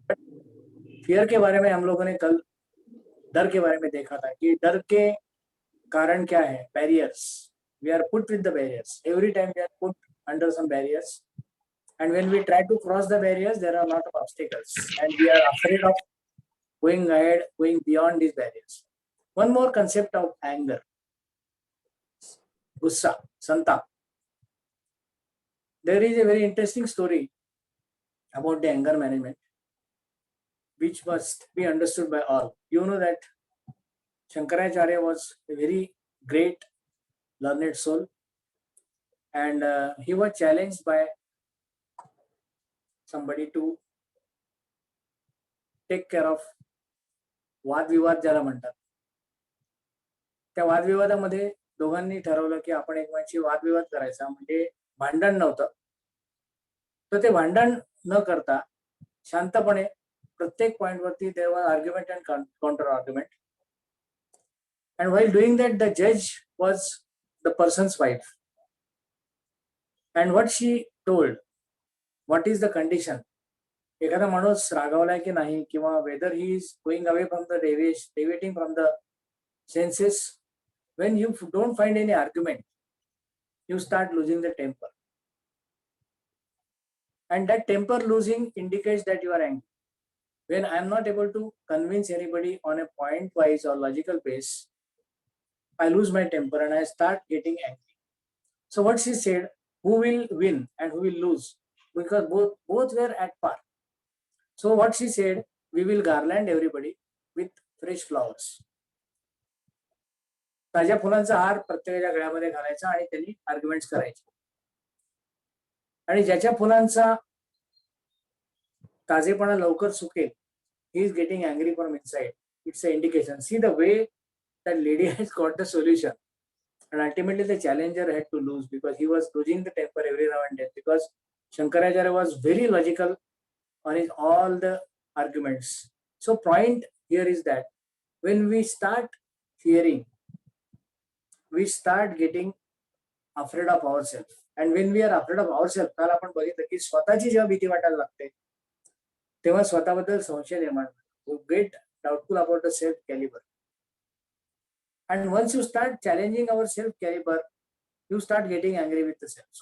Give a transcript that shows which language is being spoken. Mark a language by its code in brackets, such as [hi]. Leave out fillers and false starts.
[en] But fear [hi] के बारे में हम लोगों ने कल डर के बारे में देखा था कि डर के कारण क्या है, barriers. [en] We are put with the barriers. Every time we are put under some barriers, and when we try to cross the barriers, there are a lot of obstacles, and we are afraid of going ahead, going beyond these barriers. One more concept of anger, gussa, santap. There is a very interesting story about the anger management, which must be understood by all. You know that Shankaracharya was a very great learned soul, and he was challenged by somebody to take care of [mr] वादविवाद ज्याला म्हणतात. त्या वादविवादामध्ये दोघांनी ठरवलं की आपण एकमेकांशी वादविवाद करायचा, म्हणजे भांडण नव्हतं. तर ते भांडण न करता शांतपणे प्रत्येक पॉइंट वरती [en] There was argument and counter argument. And while doing that, the judge was the person's wife, and what she told, what is the condition, [mr] एखादा माणूस रागावलाय की नाही, किंवा [en] whether he is going away from the deviating from the senses, when you don't find any argument, you start losing the temper, and that temper losing indicates that you are angry. When I am not able to convince anybody on a point wise or logical base, I lose my temper and I start getting angry. So what she said, who will win and who will lose? Because both were at par. So what she said, we will garland everybody with fresh flowers. [mr] ताज्या फुलांचा हार प्रत्येकाच्या गळ्यामध्ये घालायचा आणि त्यांनी arguments करायचे. आणि ज्याच्या फुलांचा ताजेपणा लवकर सुकेल, [en] he is getting angry from inside. It's an indication. See the way that lady has got the solution. And ultimately the challenger had to lose because he was losing the temper every now and then, because Shankaracharya was very logical on his all the arguments. So point here is that when we start fearing, we start getting afraid of ourselves. And when we are afraid of ourselves, [mr] काल आपण बघितलं की स्वतःची जेव्हा भीती वाटायला लागते तेव्हा स्वतःबद्दल संशय निर्माण होतो. [en] You get doubtful about the self caliber. And once you start challenging our self caliber, you start getting angry with the self.